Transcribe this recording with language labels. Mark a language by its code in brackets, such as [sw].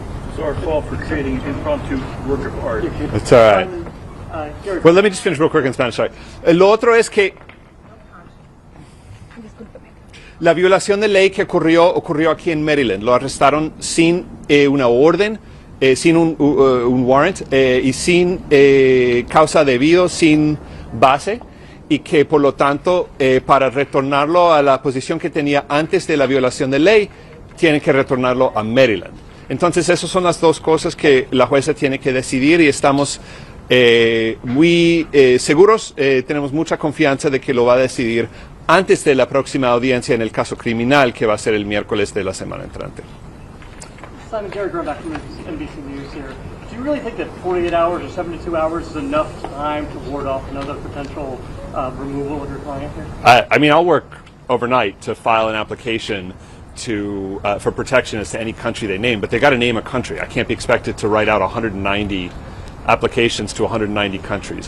[en] It's our fault for creating an impromptu work of art. It's all right. Well, let me just finish real quick in Spanish. Sorry. [es] Lo otro es que la violación de ley que ocurrió aquí en Maryland. Lo arrestaron sin una orden, sin un warrant y sin causa debido, sin base, y que por lo tanto para retornarlo a la posición que tenía antes de la violación de ley, tienen que retornarlo a Maryland. Entonces, esas son las dos cosas que la jueza tiene que decidir y estamos muy seguros, tenemos mucha confianza de que lo va a decidir antes de la próxima audiencia en el caso criminal, que va a ser el miércoles de la semana entrante. [en] Simon Carey, going back to NBC News here. Do you really think that 48 hours or 72 hours is enough time to ward off another potential removal of your client here? I mean, I'll work overnight to file an application for protection as to any country they name, but they got to name a country. I can't be expected to write out 190 applications to 190 countries.